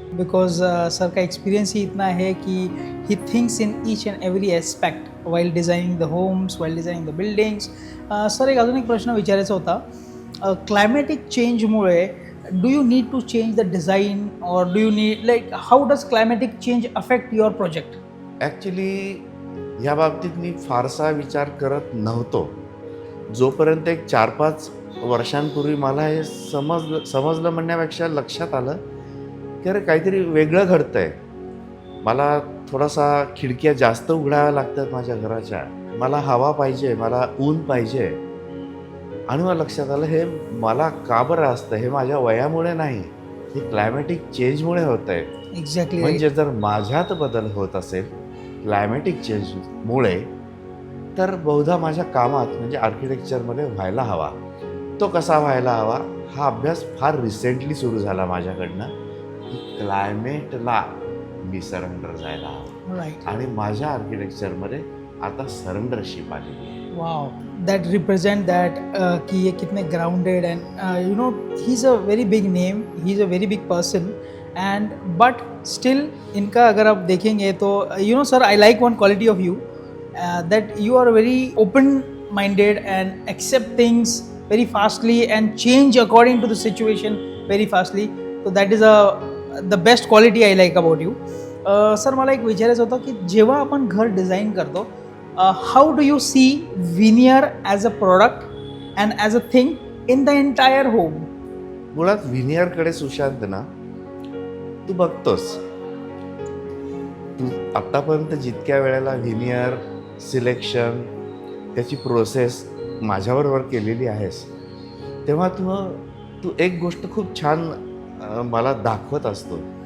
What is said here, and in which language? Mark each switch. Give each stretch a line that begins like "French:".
English: because
Hindi: sir का experience ही इतना है कि
English: He thinks in each and every aspect while designing the homes, while designing the buildings.
Marathi: Sir एक अजून एक प्रश्न विचारायचा होता.
English: Climatic चेंजमुळे do you need to change the design और do you need like how does climatic change affect your project?
Marathi: Actually ह्या बाबतीत मी फारसा विचार करत नव्हतो, जोपर्यंत एक 4-5 वर्षांपूर्वी मला हे समजलं म्हणण्यापेक्षा लक्षात आलं की अरे काहीतरी वेगळं घडतंय. मला थोडासा खिडक्या जास्त उघडाव्या लागतात माझ्या घराच्या. मला हवा पाहिजे, मला ऊन पाहिजे. आणि मला लक्षात आलं हे मला का बरं असतं, हे माझ्या वयामुळे नाही, हे क्लायमॅटिक चेंजमुळे होत आहे.
English: Exactly.
Marathi: म्हणजे जर माझ्यात बदल होत असेल क्लायमॅटिक चेंजमुळे, तर बहुधा माझ्या कामात म्हणजे आर्किटेक्चरमध्ये व्हायला हवा. तो कसा व्हायला हवा हा अभ्यास फार रिसेंटली सुरू झाला माझ्याकडनं, की क्लायमेटला मी सरेंडर जायला हवं.
English: Right.
Marathi: आणि माझ्या आर्किटेक्चरमध्ये आता सरेंडरशिप आलेली आहे.
English: Wow, that represent that
Hindi: कि ये कितने grounded
English: and you know he's a very big name, he's a very big person and but still
Hindi: इनका अगर आप देखेंगे तो
English: you know sir I like one quality of you that you are very open minded and accept things very fastly and change according to the situation very fastly. So that is the best quality I like about you.
Marathi: Sir मला एक विचारायचं होतं की जेव्हा आपण घर design करतो
English: how do you see veneer as a product and as a thing in the entire home?
Marathi: मुळात व्हिनियरकडे सुशांत ना, तू बघतोस, तू आत्तापर्यंत जितक्या वेळेला व्हिनियर सिलेक्शन त्याची प्रोसेस माझ्याबरोबर केलेली आहेस, तेव्हा तू एक गोष्ट खूप छान मला दाखवत असतो.